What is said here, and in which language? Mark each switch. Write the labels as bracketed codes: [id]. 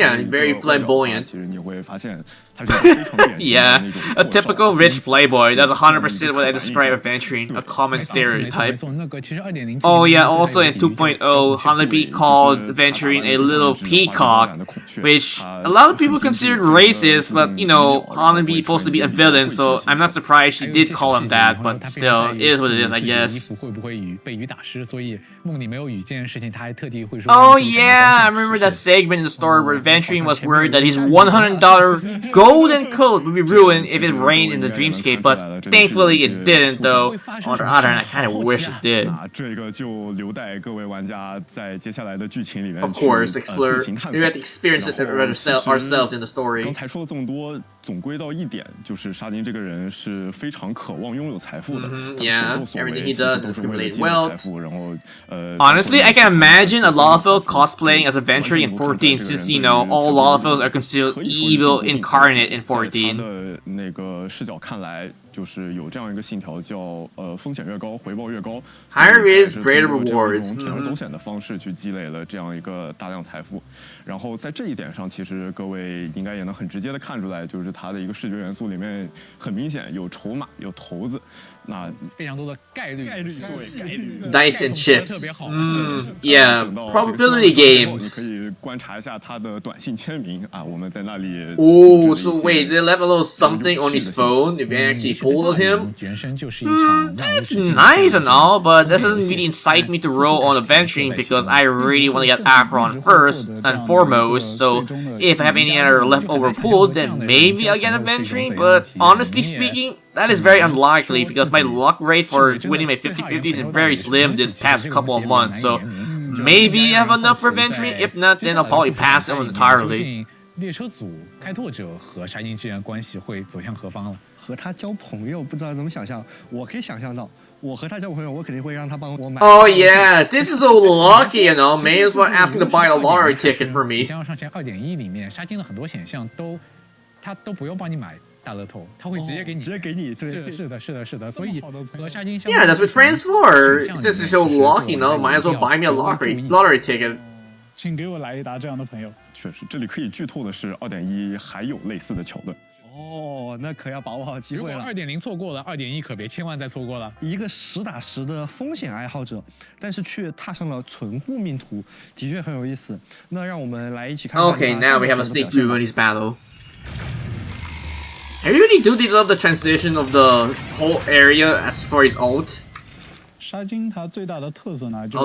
[en] Yeah, very flamboyant. [zh] 其实你会发现他是非常典型的 [en] Yeah, [zh] 那种 [en] a typical rich playboy. That's 100% what I describe Venturing, a common stereotype. [zh] 那个其实2.0 [en] Oh yeah, also in 2.0, Honkai called Venturing a little peacock, which a lot of people considered racist, but you know, Honkai is supposed to be a villain, so I'm not surprised she did call him that, but still, it is what it is, I guess. [zh] 会不会被雨打湿？所以梦里没有雨这件事情，他还特地会说。 [en] Oh yeah, I remember that segment in the story where Venturing was worried that his $100 golden coat would be ruined if it rained in the dreamscape, but thankfully it didn't though. On the other hand, I kind of wish it did. [zh] 这个就留待各位玩家在接下来的剧情里面 [en] Of course, [zh] 去 [en] explore. [zh] 自行探 [en] We [zh] 索 [en] have to experience it ourselves in the story. [zh] 刚才说了这么多，总归到一点，就是沙金这个人是非常渴望拥有财富的。 [en] Yeah, everything he does is accumulate wealth. [zh] 然后 [en] Honestly, I can imagine a Lalafell cosplaying as a Venturing in 14, since you know all Lalafells are considered evil incarnate in 14. [zh] 他的那个视角看来，就是有这样一个信条，叫风险越高，回报越高。 [en] Higher risk, greater rewards. [zh] 铤而走险的方式去积累了这样一个大量财富。然后在这一点上，其实各位应该也能很直接的看出来，就是它的一个视觉元素里面很明显有筹码，有骰子。那非常多的概率，对 [en] Dice and chips. Yeah, [zh] 等到 [en] probability [zh] 这个 [en] games. [zh] 你可以观察一下他的短信签名啊，我们在那里。 [en] Oh, so wait, they left a little something on his phone if they actually pulled him? [zh] 原身就是一场 [en] That's nice and all, but that doesn't really incite me to roll on Adventuring because I really want to get Akron first and foremost, so if I have any other leftover pulls, then maybe I'll get Adventuring, but honestly speaking, that is very unlikely because my luck rate for winning my 50-50s is very slim this past couple of months, so maybe I have enough for Venturing, if not, then I'll probably pass him entirely. [zh] 列车组开拓者和沙金之间的关系会走向何方了？和他交朋友不知道怎么想象，我可以想象到，我和他交朋友，我肯定会让他帮我买。 [en] Oh yeah, since he's so lucky, you know, may as well ask him to buy a lottery ticket for me. [zh] 将要上线2.1里面，沙金的很多选项他都不用帮你买大乐透，他会直接给你，直接给你，对，是的，所以和沙金相 [en] Yeah, that's what friends for. Since he's so lucky, you know, might as well buy me a lottery ticket. [zh] 请给我来一打这样的朋友。确实，这里可以剧透的是，2.1还有类似的桥段。哦，那可要把握好机如果会了。 2.0错过了，2.1可别千万再错过了。一个实打实的风险爱好者，但是却踏上了存户命途，的确很有意思。那让我们来一起看看。 [en] Okay, now we have a sneak preview of his battle. I really do love the transition of the whole area as for his ult. [zh] 沙金它最大的特色呢，就是